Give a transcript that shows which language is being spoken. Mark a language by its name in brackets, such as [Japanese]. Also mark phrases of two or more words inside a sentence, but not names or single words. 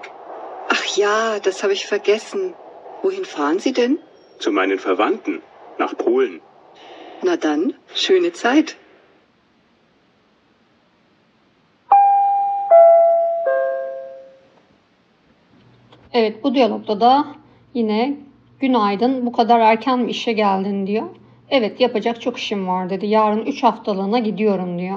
[German] Ach ja, das habe ich vergessen. Wohin fahren Sie denn? Zu meinen Verwandten. Nach Polen. Na dann, schöne Zeit. [Turkish] Evet bu diyalogda da yine günaydın bu kadar erken mi işe geldin diyor. Evet yapacak çok işim var dedi. Yarın 3 haftalığına gidiyorum diyor.